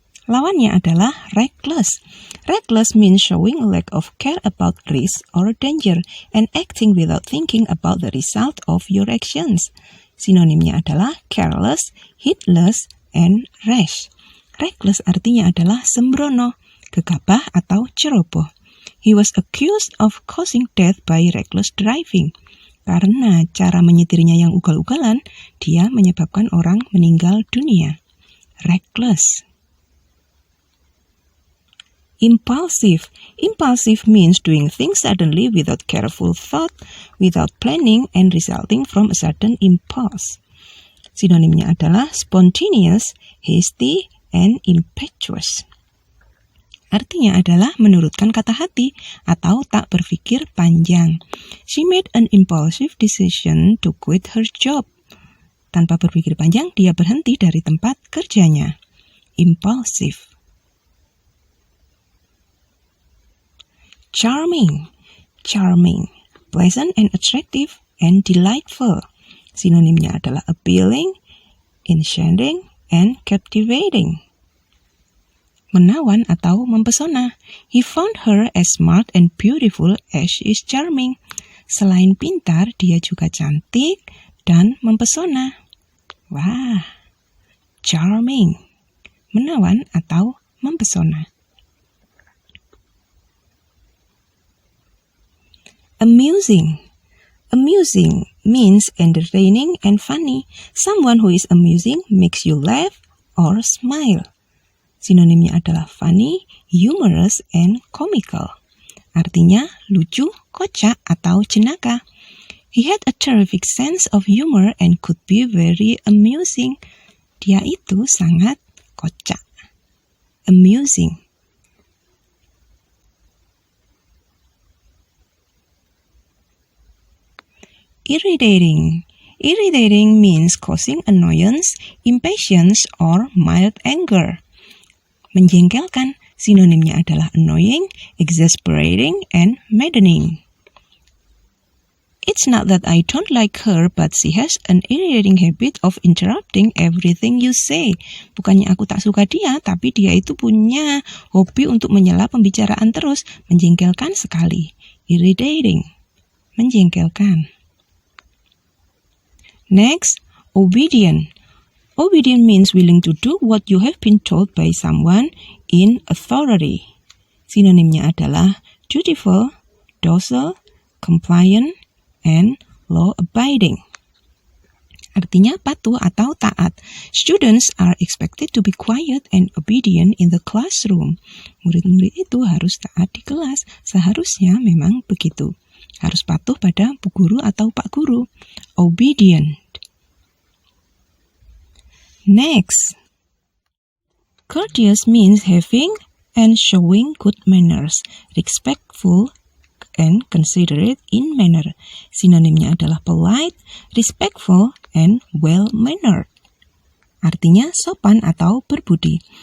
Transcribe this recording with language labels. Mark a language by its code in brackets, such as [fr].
[id] Lawannya adalah reckless. [en] Reckless means showing a lack of care about risk or danger and acting without thinking about the result of your actions. [id] Sinonimnya adalah [en] careless, heedless, and rash. [id] Reckless artinya adalah sembrono, gegabah atau ceroboh. [en] He was accused of causing death by reckless driving. [id] Karena cara menyetirnya yang ugal-ugalan, dia menyebabkan orang meninggal dunia. [en] Reckless. Impulsive. Impulsive means doing things suddenly without careful thought, without planning, and resulting from a sudden impulse. [id] Sinonimnya adalah [en] spontaneous, hasty, and impetuous. [id] Artinya adalah menurutkan kata hati atau tak berpikir panjang. [en] She made an impulsive decision to quit her job. [id] Tanpa berpikir panjang, dia berhenti dari tempat kerjanya. [en] Impulsive. Charming. Charming. Pleasant and attractive and delightful. [id] Sinonimnya adalah [en] appealing, enchanting, and captivating. [id] Menawan atau mempesona. [en] He found her as smart and beautiful as she is charming. [id] Selain pintar, dia juga cantik dan mempesona. Wah, charming. Menawan atau mempesona. [en] Amusing. Amusing means entertaining and funny. Someone who is amusing makes you laugh or smile. [id] Sinonimnya adalah [en] funny, humorous, and comical. [id] Artinya lucu, kocak, atau jenaka. [en] He had a terrific sense of humor and could be very amusing. [id] Dia itu sangat kocak. Amusing. [en] Irritating. Irritating means causing annoyance, impatience, or mild anger. [id] Menjengkelkan, sinonimnya adalah [en] annoying, exasperating, and maddening. It's not that I don't like her, but she has an irritating habit of interrupting everything you say. [id] Bukannya aku tak suka dia, tapi dia itu punya hobi untuk menyela pembicaraan terus. Menjengkelkan sekali. Irritating. Menjengkelkan. [en] Next, obedient. Obedient means willing to do what you have been told by someone in authority. [id] Sinonimnya adalah [en] dutiful, docile, compliant, and law-abiding. [id] Artinya patuh atau taat. [en] Students are expected to be quiet and obedient in the classroom. [id] Murid-murid itu harus taat di kelas. Seharusnya memang begitu. Harus patuh pada bu guru atau pak guru. Obedient. [en] Next, courteous means having and showing good manners, respectful and considerate in manner. [id] Sinonimnya adalah [en] polite, respectful, and well-mannered. [id] Artinya sopan atau berbudi.